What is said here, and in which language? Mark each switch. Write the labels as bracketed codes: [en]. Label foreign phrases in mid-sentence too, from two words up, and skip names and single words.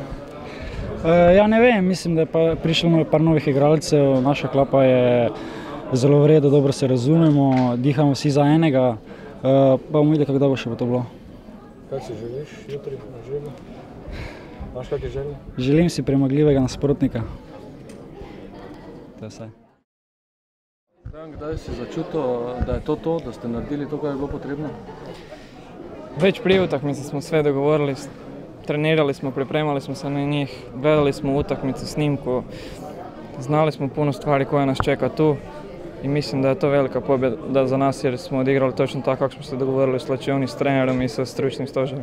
[sl] Ja, ne vem, mislim, da je prišlo par novih igralcev, naša klapa je zelo v redu, dobro se razumemo, dihamo vsi za enega, pa bomo videli, kako bo še to bilo. Kaj si želiš jutri na žrebu? Imaš kakšne želje? Želim si premagljivega nasprotnika. To je vse. Kdaj si začutil, da je to, da ste naredili to, kar je bilo potrebno? [hr] Već prije utakmice smo sve dogovorili, trenirali smo, pripremali smo se na njih, gledali smo utakmicu, snimku, znali smo puno stvari koje nas čeka tu i mislim da je to velika pobjeda za nas jer smo odigrali točno tako kako smo se dogovorili u slačioni s trenerom i sa stručnim stožerom.